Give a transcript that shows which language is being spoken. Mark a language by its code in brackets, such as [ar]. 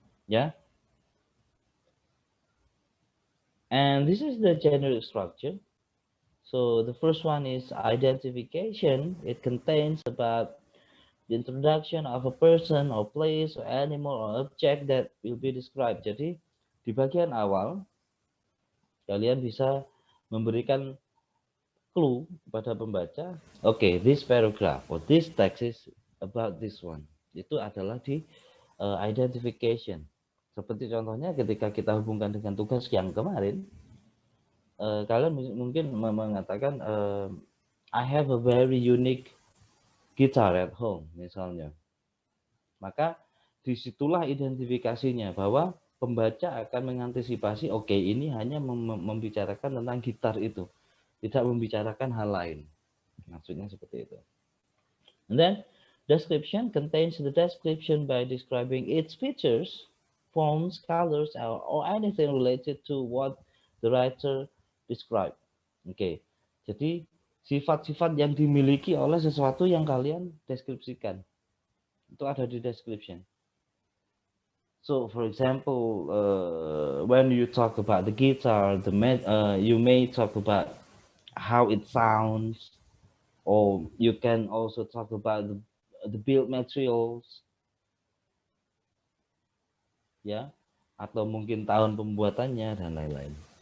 [en] Yeah, and this is the generic structure. So the first one is identification. It contains about the introduction of a person or place or animal or object that will be described. [id] Jadi di bagian awal kalian bisa memberikan clue kepada pembaca. [en] Okay, this paragraph or this text is about this one. [id] Itu adalah di identification. Seperti contohnya ketika kita hubungkan dengan tugas yang kemarin, kalian mungkin mengatakan [en] I have a very unique guitar at home [id] misalnya. Maka disitulah identifikasinya bahwa pembaca akan mengantisipasi oke, ini hanya membicarakan tentang gitar itu, tidak membicarakan hal lain. Maksudnya seperti itu. [en] And then description contains the description by describing its features, forms, colors, or anything related to what the writer described. [id] Oke, jadi sifat-sifat yang dimiliki oleh sesuatu yang kalian deskripsikan. Itu ada di description. [en] So, for example, when you talk about the guitar, you may talk about how it sounds, or you can also talk about the build materials, ya, [id] atau mungkin tahun pembuatannya dan lain-lain.